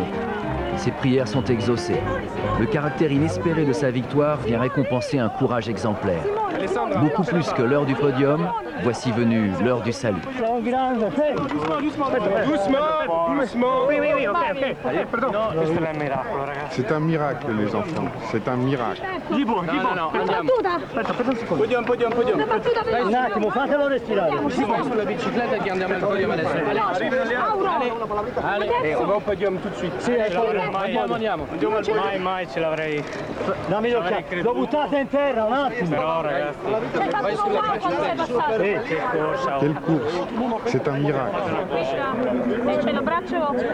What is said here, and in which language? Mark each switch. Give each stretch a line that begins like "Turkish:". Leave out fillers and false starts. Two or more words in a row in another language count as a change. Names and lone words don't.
French: Ses prières sont exaucées. Le caractère inespéré de sa victoire vient récompenser un courage exemplaire. Beaucoup plus que l'heure du podium, voici venue l'heure du salut. C'est un miracle, les enfants. C'est un miracle.
Italian: Un attimo, fatelo respirare. Sulla bicicletta che andiamo al podium adesso.
French: Allez, on va au podium tout de suite.
Italian: Sì, andiamo. Mai ce l'avrei. Dammi l'occhiato. L'ho buttata in terra un attimo. Però ragazzi. Vai sulla bicicletta. Che corsa.
French: Quelle course. C'est un miracle.
Italian: C'è il braccio.